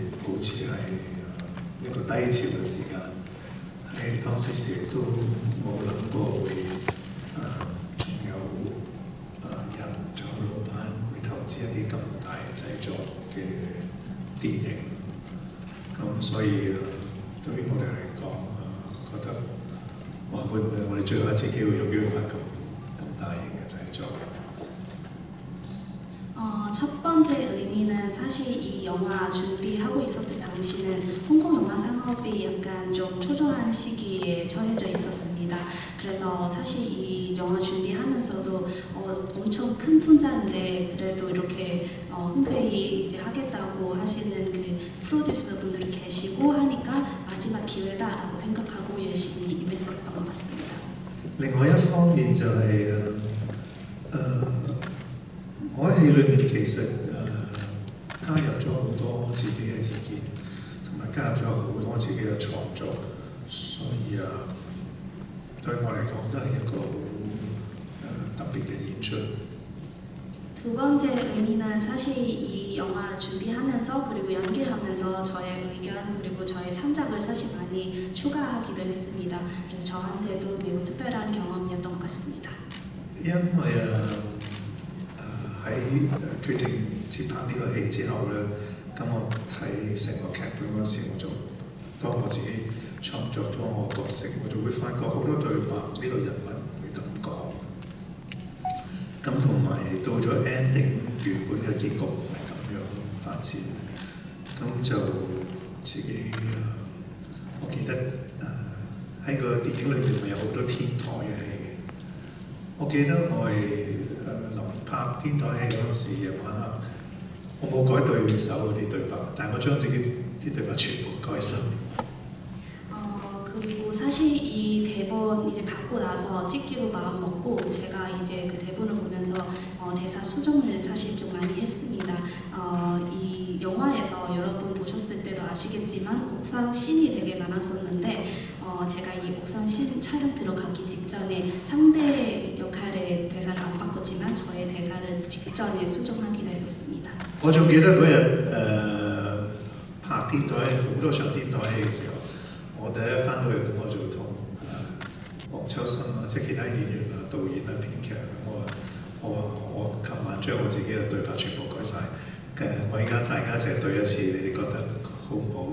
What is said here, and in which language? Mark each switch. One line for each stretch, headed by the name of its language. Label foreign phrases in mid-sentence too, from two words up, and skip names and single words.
Cantonese: 好似係一個低潮嘅時間，喺當時亦都冇諗過會仲有人仲有老闆會投資一啲咁大嘅製作嘅電影，咁所以對於我哋嚟講，覺得哇會唔會我哋最後一次機會有機會拍咁大型嘅製作？
Korean: 첫 번째 의미는 사실 이 영화 준비하고 있었을 당시는 홍콩 영화 산업이 약간 좀 초조한 시기에 처해져 있었습니다. 그래서 사실 이 영화 준비하면서도 엄청 큰 투자인데 그래도 이렇게 흔쾌히 이제 하겠다고 하시는 그 프로듀서 분들이 계시고 하니까 마지막 기회다라고 생각하고 열심히 임했었던 것 같습니다.
Cantonese: 另外一方面就係我喺戲裏面其實加入咗好多自己嘅意見，同埋加入咗好多自己嘅創作，所以對我嚟講都係一個好特別嘅演出。
Korean: 두 번째 의미는 사실 이 영화 준비하면서 그리고 연기하면서 저의 의견 그리고 저의 창작을 사실 많이 추가하기도 했습니다. 그래서 저한테도 매우 특별한 경험이었던 것 같습니다.
Cantonese: 因為喺決定接拍呢個戲之後咧，咁我睇成個劇本嗰時，當我自己創作咗我角色，我就會發覺好多對白呢個人物唔會咁講。咁同埋到咗 ending 原本嘅結局唔係咁樣發展，咁就自己我記得喺個電影裏面咪有好多天台嘅戲嘅，我記得我係。拍天台戲嗰陣時，夜晚黑，我冇改對手嗰啲對白，但係我將自己啲對白全部改晒。
Korean: 그리고 사실 이 대본 이제 받고 나서 찍기로 마음 먹고 제가 이제 그 대본을 보면서 대사 수정을 사실 좀 많이 했습니다. 이 영화에서 여러분 보셨을 때도 아시겠지만 옥상 씬이 되게 많았었는데 제가 이 옥상 씬 촬영 들어가기 직전에 상대 역할의 대사를 안 바꿨지만 저의 대사를 직전에 수정하기도 했었습니다.
Cantonese: 我仲記得嗰日拍天台好多場天台戲嘅時候，我第一翻到去咁我就同黃秋生即係其他演員導演編劇我琴晚將我自己嘅對白全部改晒。我而家大家淨係對一次，你哋覺得好唔好？